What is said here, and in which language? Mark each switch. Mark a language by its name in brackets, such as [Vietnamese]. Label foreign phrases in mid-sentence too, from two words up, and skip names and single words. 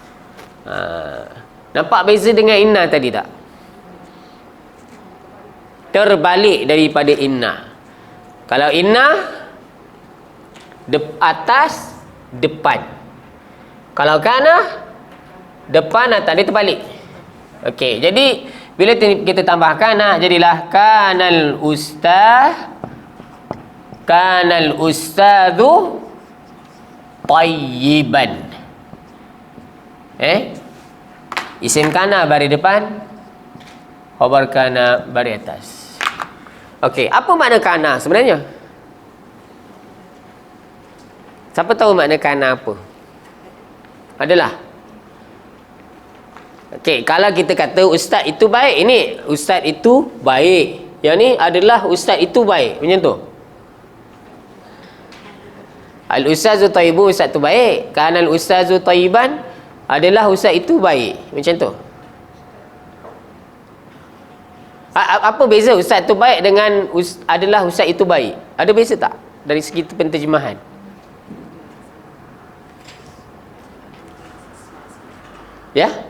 [Malay] Nampak beza dengan inna tadi tak? Terbalik daripada inna. Kalau inna atas depan. Kalau kana depan atas, dia terbalik. Okey, jadi bila kita tambah kana, jadilah [Arabic] كان الأستاذ طيبا. [Malay] Isim kana baris depan, khabar kana baris atas. Okey, apa makna kana sebenarnya? Siapa tahu makna kana apa? Adalah. Okey, kalau kita kata ustaz itu baik, ini ustaz itu baik. Yang ni adalah ustaz itu baik. Macam tu. [Arabic] الأستاذ طيب, [Malay] ustaz tu baik. [Arabic] كان الأستاذ طيبا, [Malay] adalah ustaz itu baik. Macam tu. Apa beza ustaz tu baik dengan adalah ustaz itu baik? Ada beza tak dari segi penterjemahan? Ya?